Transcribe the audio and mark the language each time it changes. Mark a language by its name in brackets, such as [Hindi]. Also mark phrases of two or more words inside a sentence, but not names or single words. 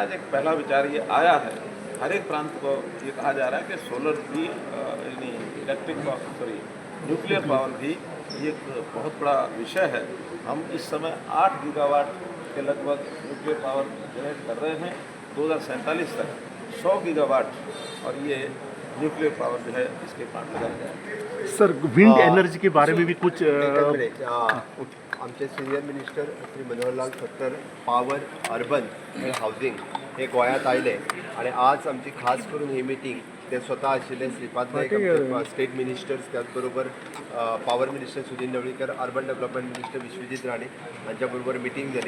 [Hindi] आज एक पहला विचार ये आया है, हर एक प्रांत को ये कहा जा रहा है कि सोलर भी यानी [English] nuclear power [Hindi] भी एक बहुत बड़ा विषय है। हम इस समय 8 गीगावाट के लगभग [English] nuclear power generate [Hindi] कर रहे हैं। 2047 तक 100 गीगावाट और ये [English] nuclear power [Hindi] जो है इसके प्लांट लगाए जाए। सर, [English] wind energy [Hindi] के बारे में भी कुछ [Konkani] आमचे [English] senior minister [Konkani] श्री मनोहरलाल खट्टर [English] power urban [Konkani] आणि हावजिंग हे गोंयांत आयले, आणि आज आमची खास करून ही मिटींग ते स्वतः आशिल्ले श्रीपाद नाईक आमचे [English] state ministers, [Konkani] त्याचबरोबर [English] power minister [Konkani] सुनील ढवळीकर, [English] urban development minister [Konkani] विश्वजीत राणे हांच्या बरोबर मिटींग जाली.